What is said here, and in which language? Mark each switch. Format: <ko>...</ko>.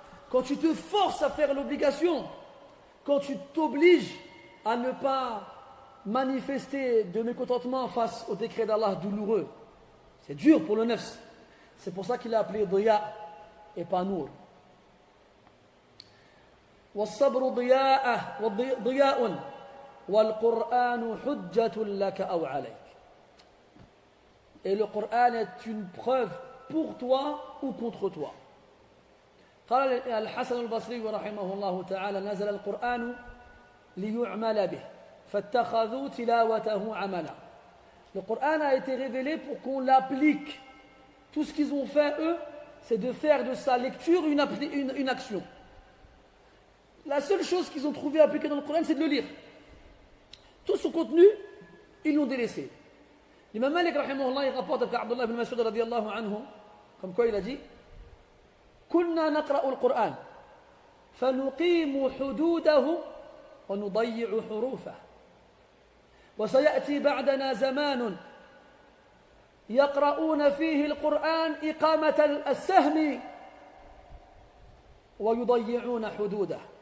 <fr>Quand tu te forces à faire l'obligation. Quand tu t'obliges à ne pas manifester de mécontentement face au décret d'Allah douloureux. C'est dur pour le nefs. C'est pour ça qu'il a appelé Diya et pas Nour.</fr> <ar>والصبر ضياء والقرآن حجة لك أو عليك.</ar> <fr>Et le Coran est une preuve pour toi ou contre toi.</fr> <ar>قال الحسن البصري رحمه الله تعالى نزل القرآن ليعمل به فاتخذوا تلاوته عملا.</ar> <fr>Le Coran a été révélé pour qu'on l'applique. Tout ce qu'ils ont fait, eux, c'est de faire de sa lecture une action. La seule chose qu'ils ont trouvé appliquée dans le Coran, c'est de le lire. Tout son contenu, ils l'ont délaissé. L'imam Malik, rahimahullah, il rapporte avec Abdullah ibn Mas'ud, radiyallahu anhu, comme quoi il a dit</fr> <ar>كنا نقرأ القرآن فنقيم حدوده ونضيع حروفه وسيأتي بعدنا زمان يقرؤون فيه القرآن إقامة السهم ويضيعون حدوده.</ar>